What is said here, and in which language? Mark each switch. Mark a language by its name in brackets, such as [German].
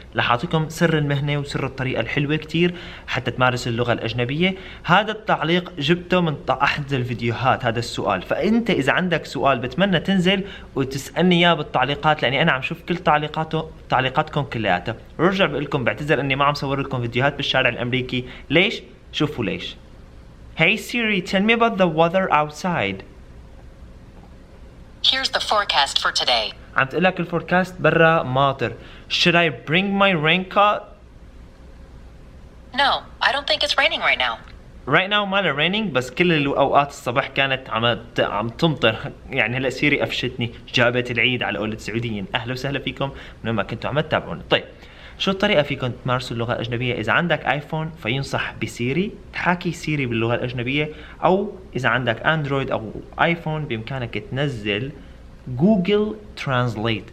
[Arabic] رح أعطيكم سر المهنة وسر الطريقة الحلوة كتير حتى تمارس اللغة الأجنبية. هذا التعليق جبته من أحد الفيديوهات، هذا السؤال. فأنت إذا عندك سؤال بتمنى تنزل وتسألني إياه بالتعليقات، لأني أنا عم شوف كل تعليقاتكم كلياتها. برجع بقول لكم بعتذر إني ما عم صور لكم فيديوهات بالشارع الأمريكي. ليش؟ شوفوا ليش. [English] Hey Siri, tell me about the weather outside. Here's the forecast for today. [Arabic] عم تقول لك الفوركاست برا ماطر. [English] Should I bring my raincoat? No, I don't think it's raining right now. Right now [Arabic] ما raining، بس كل الأوقات الصبح كانت عم تمطر. يعني هلا سيري قفشتني، جابت العيد على قولة السعوديين. أهلا وسهلا فيكم من ما كنتوا عم تتابعونا. طيب، شو الطريقة فيكم تمارسوا اللغة الأجنبية؟ إذا عندك آيفون فينصح بسيري، تحاكي سيري باللغة الأجنبية، أو إذا عندك أندرويد أو آيفون بإمكانك تنزل جوجل ترانزليت.